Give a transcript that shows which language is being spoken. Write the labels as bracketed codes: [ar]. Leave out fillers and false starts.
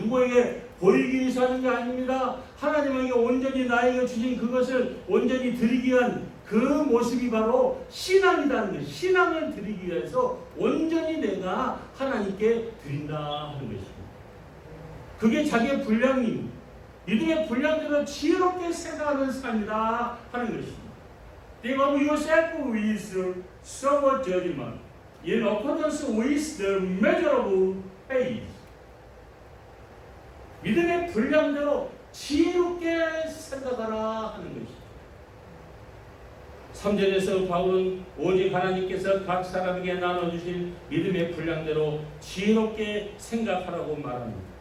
[ko] 누구에게 보이기 위해서 하는 게 아닙니다. 하나님에게 온전히 나에게 주신 그것을 온전히 드리기 위한 그 모습이 바로 신앙이라는 것입니다. 신앙을 드리기 위해서 온전히 내가 하나님께 드린다 하는 것입니다. 그게 자기의 분량입니다. 믿음의 분량대로 지혜롭게 생각하는 삶이다 하는 것입니다. [en] Think of yourself with sober judgment in accordance with the measurable faith. [ko] 믿음의 분량대로 지혜롭게 생각하라 하는 것입니다. 3절에서 바울은 오직 하나님께서 각 사람에게 나눠주신 믿음의 분량대로 지혜롭게 생각하라고 말합니다.